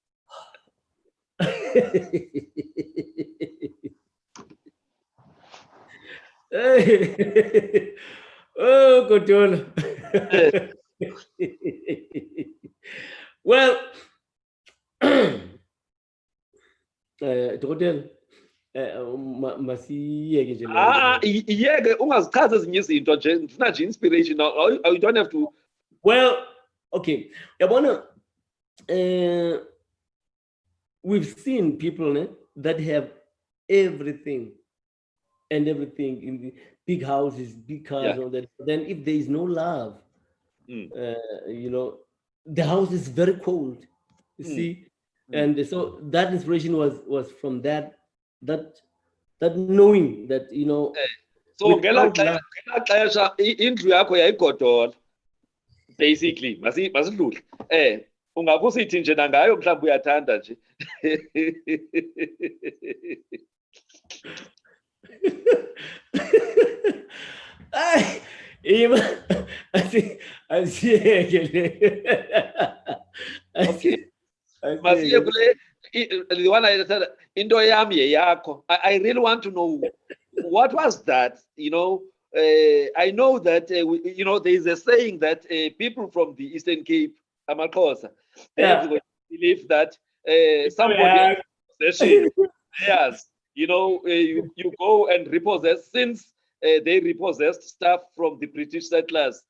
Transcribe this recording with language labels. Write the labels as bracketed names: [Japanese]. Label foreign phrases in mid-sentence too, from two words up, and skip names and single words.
[Xhosa] Oh, Godola. Well, Godola. Yeke ungazichaza ezinye izinto nje ndifuna nje inspiration. [English] You don't have to. Well, okay, we've seen people that have everything in the big houses, big cars, all that. Then if there is no love, you know, the house is very cold, you see. And so that inspiration was from that knowing that, you know. [Xhosa] So ngela xesha indlu yakho yayigodola basically masidlule ungakusithi nje nangayo mhlawumbe uyathanda nje. Masiye kule [English] the one I said into [Xhosa] yami yeyakho. [English] I really want to know what was that, you know. I know that you know there is a saying that people from the Eastern Cape, Amakosa, they believe that somebody possession. Yes, you know, you go and repossess since they repossessed stuff from the British settlers.